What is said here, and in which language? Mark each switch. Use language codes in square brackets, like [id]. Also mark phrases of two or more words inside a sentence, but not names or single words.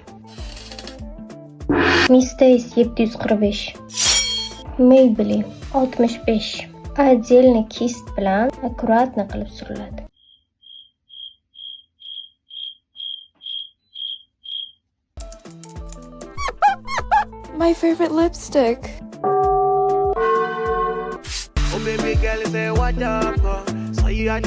[uz] Mistays 745. Maybelline 65. Отдельный kist bilan аккуратно qilib suriladi. [en] My favorite lipstick. Oh baby girl, say what up? So you are the